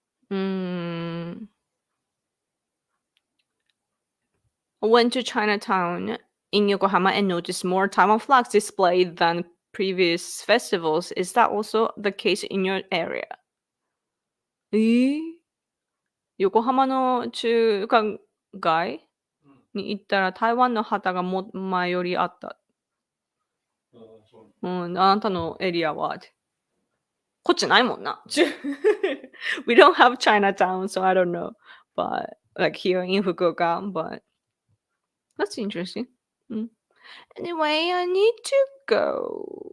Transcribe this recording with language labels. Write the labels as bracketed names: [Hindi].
[English] Hmm. I went to Chinatown in Yokohama and noticed more Taiwan flags displayed than previous festivals. Is that also the case in your area? [Japanese] 横浜の中華街に行ったら台湾の旗がも前よりあった。うん、あなたのエリアはこっちないもんな。 [English] We don't have Chinatown, so I don't know. But like here in Fukuoka, but that's interesting. Mm. Anyway, I need to go.